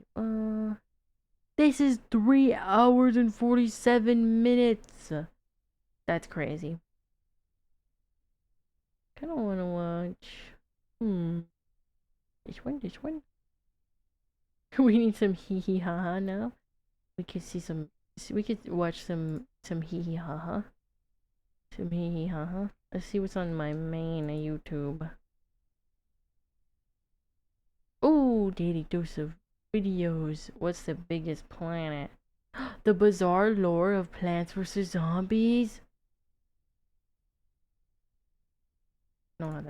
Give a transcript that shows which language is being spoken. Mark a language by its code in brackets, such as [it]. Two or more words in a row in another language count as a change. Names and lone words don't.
[en] This is 3 hours and 47 minutes. That's crazy. Kinda wanna watch. This one. We need some hee hee ha ha now. We could see some. We could watch some hee hee ha ha. Some hee hee ha ha. Let's see what's on my main YouTube. Oh, daily dose of videos. What's the biggest planet? The bizarre lore of Plants vs. Zombies. No, not that.